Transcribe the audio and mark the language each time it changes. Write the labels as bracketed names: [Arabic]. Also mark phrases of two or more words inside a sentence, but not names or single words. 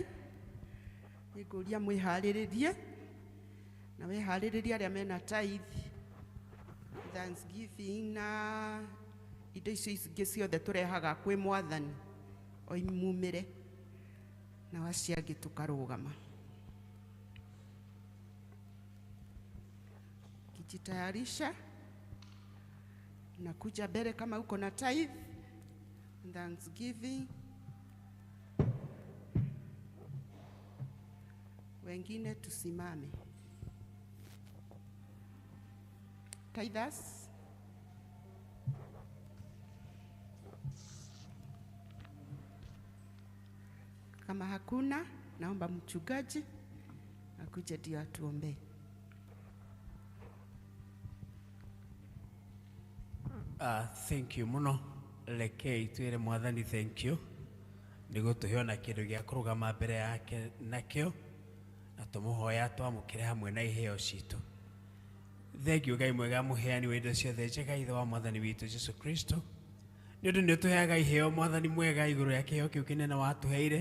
[Kikuyu] Nĩngũria mwĩharĩrĩrie na weharĩrĩrie arĩa mena tithe, thanksgiving na indo icio ingĩ ciothe tũrehaga kwĩ Mwathani o imumĩre na acio angĩ tũkarũgama. [Swahili] Kijitayarisha na kuja mbele kama uko na tithe, thanksgiving. wengine tusimame. Tithers. Kama hakuna, naomba mchungaji akuje ndio atuombee. [English] Thank you muno. [Kikuyu] Rekei twire mwathani [English] thank you. [Kikuyu] Nigo tuhiona kindu gia kurugama mbere yake nakio na tumuhoya twamukire hamwe na iheo citu. [English] Thank you [Kikuyu] Ngai mwega muheani wa indo ciothe njega ithe wa mwathani witu Jesu Kristo. Ni undu ni tuheaga iheo mwathani mwega iguru ya kiheo kiu kinene watuheire.